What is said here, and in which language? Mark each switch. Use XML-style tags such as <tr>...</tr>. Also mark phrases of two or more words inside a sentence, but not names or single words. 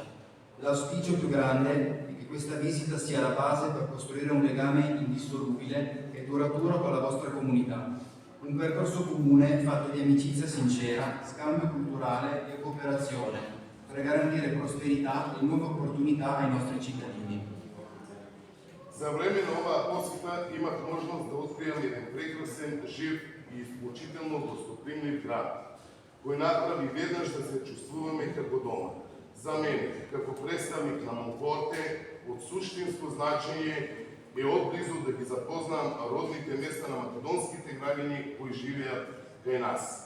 <it>L'auspicio più grande è che questa visita sia la base per costruire un legame indissolubile e duraturo con la vostra comunità. Un percorso comune fatto di amicizia sincera, scambio culturale e cooperazione per garantire prosperità e nuove opportunità ai nostri cittadini.</it> <mk>За време на оваа посета имах можност да откријам еден прекрасен, жив и исклучително гостопримлив град, кој направи веднаш да се чувствуваме како дома. За мене, како представник на Монфорте, од суштинско значење е отблизу да ги запознам родните места на македонските граѓани кои живеат кај нас.</mk>